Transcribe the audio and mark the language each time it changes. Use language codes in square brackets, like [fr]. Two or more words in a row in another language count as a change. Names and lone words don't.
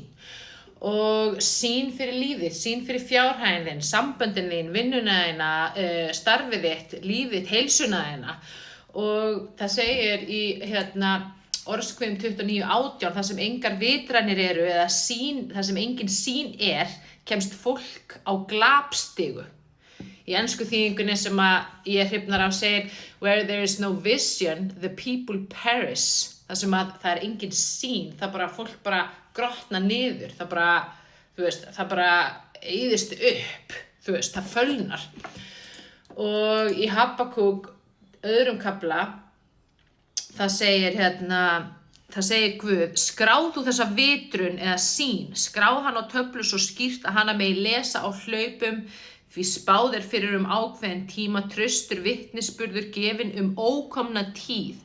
[is] Og sýn fyrir lífið, sýn fyrir fjárhaginn þinn, samböndin þín, vinnuna þína, starfið þitt, lífið þitt, heilsuna þína. Og það segir í orðskviðum 29:18, það sem engar vitranir eru eða það sem engin sýn kemst fólk á glapstigu. Í ensku þýðingunni sem að ég hrifnar af segir, [en] where there is no vision, the people perish. [is] Það sem að það engin sýn, það bara fólk bara grotna niður, það bara, það bara eyðist upp, það fölnar. Og í Habakúk 2. kafla, það segir Guð, skráð þú þessa vitrun eða sýn, skráð hann á töflu svo skýrt að hana megi lesa á hlaupum, því spáð fyrir ákveðin tíma, traustur vitnisburður gefinn ókomna tíð.